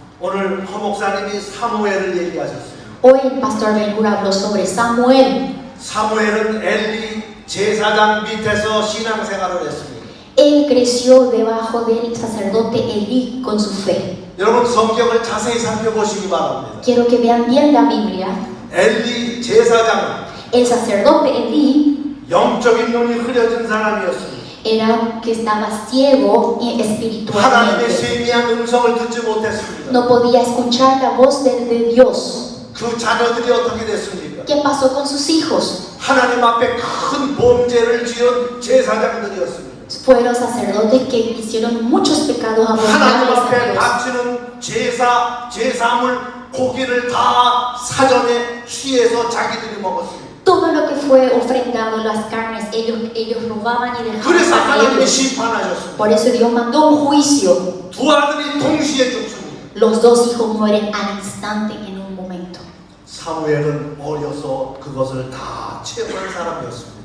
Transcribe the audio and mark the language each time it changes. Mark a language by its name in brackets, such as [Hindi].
[Korean] 오늘 허 목사님이 사무엘을 얘기하셨습니다. [Spanish] Hoy el pastor Ben-Hur habló sobre Samuel. [Korean] 사무엘은 엘리 제사장 밑에서 신앙생활을 했습니다. [Spanish] Él creció debajo del sacerdote Elí con su fe. [Korean] 여러분 성경을 자세히 살펴보시기 바랍니다. [Spanish] Quiero que vean bien la Biblia. [Korean] 엘리 제사장은 [Spanish] El sacerdote Elí [Korean] 영적인 눈이 흐려진 사람이었습니다. [Spanish] era que estaba ciego [Korean] 하나님의 [Spanish] espiritualmente. [Korean] 세미한 음성을 듣지 못했습니다. [Spanish] No podía escuchar la voz de Dios. [Korean] 그 자녀들이 어떻게 됐습니까? [Spanish] ¿Qué pasó con sus hijos? [Korean] 하나님 앞에 큰 범죄를 지은 제사장들이었습니다. [Spanish] Fueron sacerdotes que hicieron muchos pecados [Korean] 하나님 [Spanish] abominables a [Korean] 앞에 [Spanish] Dios. [Korean] 바치는 제사물, 고기를 다 사전에 취해서 자기들이 먹었습니다. [Spanish] Todo lo que fue ofrendado, las carnes, ellos robaban y dejaban [Korean] 그래서 [Spanish] para [Korean] 하나님이 [Spanish] ellos. [Korean] 심판하셨습니다. [Spanish] Por eso Dios mandó un juicio. [Korean] 두 아들이 동시에 죽습니다. [Spanish] Los dos hijos mueren al instante en un momento. [Korean] 사무엘은 어려서 그것을 다 체험한 사람이었습니다.